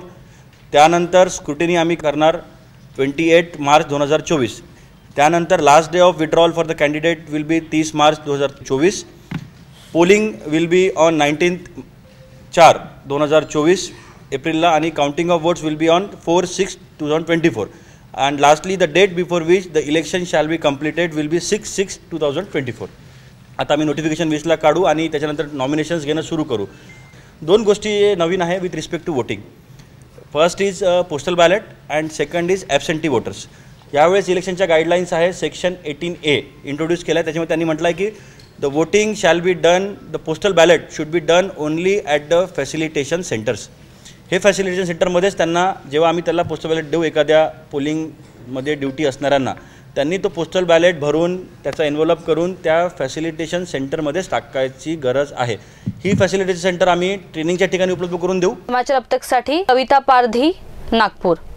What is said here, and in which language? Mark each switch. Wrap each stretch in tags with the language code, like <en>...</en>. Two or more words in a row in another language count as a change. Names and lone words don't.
<mr>त्यानंतर स्क्रुटिनी आम्ही करणार 28 मार्च 2024।</mr> <en>त्यानंतर last day of withdrawal for the candidate will be 30 March 2024. polling will be on 19/4/2024</en> <mr>एप्रिलला आणि</mr> <en>counting of votes will be on 4/6/2024 and lastly the date before which the election shall be completed will be 6/6/2024।</en> <mr>आता आम्ही नोटिफिकेशन 20ला काढू आणि त्याच्यानंतर नॉमिनेशन्स घेणं सुरू करू। 2 गोष्टी नवीन आहे</mr> <en>with respect to voting. First is postal ballot and second is absentee voters.</en> <mr>यावेळेस इलेक्शनच्या गाईडलाईन्स आहे</mr> <en>section 18A introduce</en> <mr>केला आहे। त्याच्यामध्ये त्यांनी म्हटलं आहे की</mr> <en>the voting shall be done, the postal ballot should be done only at the facilitation centers.</en> <mr>हे</mr> <en>facilitation centerमध्येच</en> <mr>त्यांना जेव्हा आम्ही त्याला</mr> <en>postal ballot</en> <mr>देऊ एखाद्या पोलिंगमध्ये ड्युटी असणाऱ्यांना, त्यांनी तो</mr> <en>postal ballot</en> <mr>भरून त्याचा एन्व्हलप करून त्या</mr> <en>facilitation centerमध्येच</en> <mr>टाकायची गरज आहे। ही</mr> <en>facilitation center</en> <mr>आम्ही ट्रेनिंगच्या ठिकाणी उपलब्ध करून देऊ। समाचार अब तकसाठी कविता पारधी, नागपूर।</mr>